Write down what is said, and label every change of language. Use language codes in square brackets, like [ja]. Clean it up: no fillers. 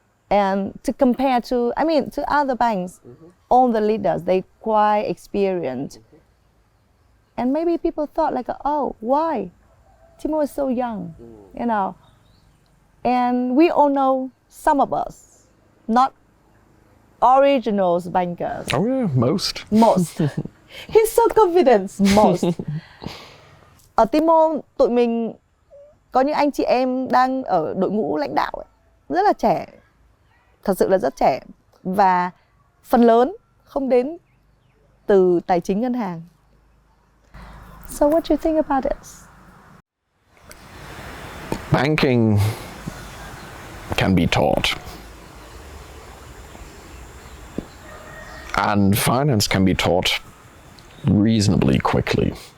[en] And to compare to other banks, all the leaders, they quite experienced. And maybe people thought like, oh, why? Timo is so young, And we all know some of us, not originals bankers. Oh yeah, most. He's so confident, most. [vi] Ở Timo, tụi mình có những anh chị em đang ở đội ngũ lãnh đạo ấy, rất là trẻ, thật sự là rất trẻ, và phần lớn không đến từ tài chính ngân hàng. [en] So what do you think about this? Banking can be taught. And finance can be taught reasonably quickly.